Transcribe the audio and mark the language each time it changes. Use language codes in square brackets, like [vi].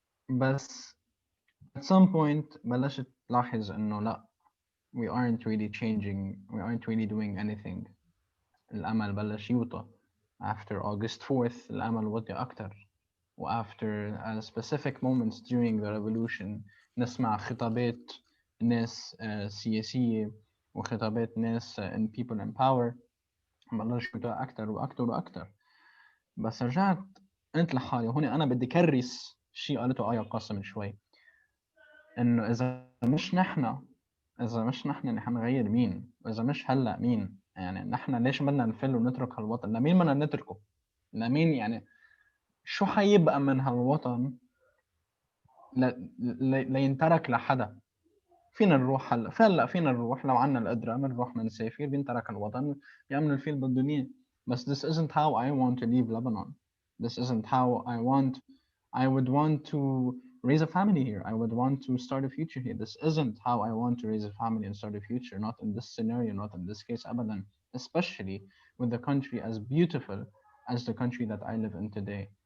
[en] بس at some point [ar] بلشت تلاحظ إنه لا [en] we aren't really changing, we aren't really doing anything. [ar] الأمل بلش يوطى [en] after August 4th. [ar] الأمل وطي أكتر و [en] after specific moments during the revolution [ar] نسمع خطابات ناس سياسية وخطابات ناس [en] in people in power [ar] بلش يوطى أكتر وأكتر وأكتر. بس رجعت قلت لحالي وهون أنا بدي كرس شيء قالته آية قاسم شوي إنه إذا مش نحن اللي حنغير مين؟ وإذا مش هلا مين؟ يعني نحن ليش بدنا نفل ونترك هالوطن؟ لمين بدنا نتركه؟ لمين يعني شو حيبقى من هالوطن لينترك لحدا؟ فينا نروح هلا فينا نروح لو عنا القدرة بنروح بنسافر بينترك الوطن بيعملوا الفيل بالدنيا. [en] بس this isn't how I want to leave Lebanon. This isn't how I would want to raise a family here. I would want to start a future here. This isn't how I want to raise a family and start a future. Not in this scenario, not in this case, abadan. Especially with the country as beautiful as the country that I live in today.